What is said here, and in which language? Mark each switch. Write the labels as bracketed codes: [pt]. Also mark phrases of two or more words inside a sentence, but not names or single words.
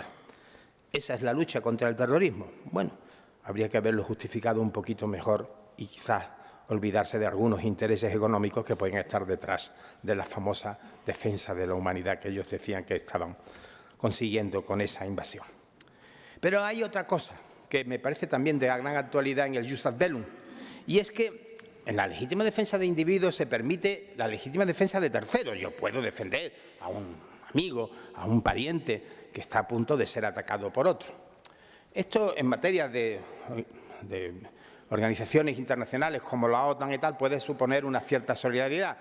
[es] ¿Esa es la lucha contra el terrorismo? Bueno, habría que haberlo justificado un poquito mejor y quizás olvidarse de algunos intereses económicos que pueden estar detrás de la famosa defensa de la humanidad que ellos decían que estaban consiguiendo con esa invasión. Pero hay otra cosa que me parece también de gran actualidad en el [la] jus ad bellum, [es] y es que en la legítima defensa de individuos se permite la legítima defensa de terceros. Yo puedo defender a un amigo, a un pariente que está a punto de ser atacado por otro. Esto en materia de organizaciones internacionales como la OTAN y tal puede suponer una cierta solidaridad.